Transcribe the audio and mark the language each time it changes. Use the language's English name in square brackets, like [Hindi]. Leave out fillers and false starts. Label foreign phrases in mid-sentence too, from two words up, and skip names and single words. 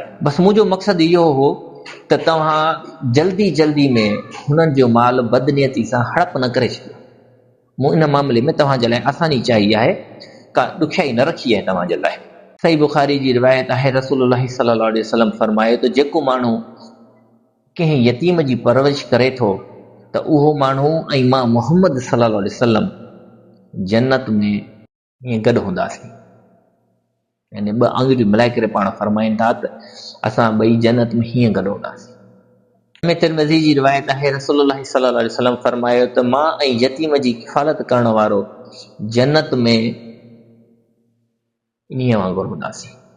[Sindhi] बसि मुंहिंजो मक़सदु इहो हो त तव्हां जल्दी जल्दी में हुननि जो माल बदनियती सां हड़प न करे छॾियो। मूं इन मामले में तव्हांजे लाइ आसानी चाहिए आहे, का ॾुखियाई न रखी आहे तव्हांजे लाइ। सही बुखारी जी रिवायत आहे, रसूलुल्लाह [Arabic] صلى الله عليه وسلم [Sindhi] फरमायो त जेको माण्हू कंहिं यतीम जी परवरिश करे थो त उहो माण्हू ऐं मां मुहम्मद [Arabic] صلى الله عليه وسلم [Sindhi] जन्नत में ईअं गॾु हूंदासीं। यानी ॿ आङुरियूं मिलाए करे पाण फरमाइनि था त असां ॿई जन्नत में हीअं गॾु हूंदासीं। तिरमिज़ी जी रिवायत आहे, रसूलुल्लाह [Arabic] صلى الله عليه وسلم [Sindhi] फरमायो त मां ऐं यतीम जी किफ़ालत करण वारो जन्नत में ईअं वांगुरु हूंदासीं।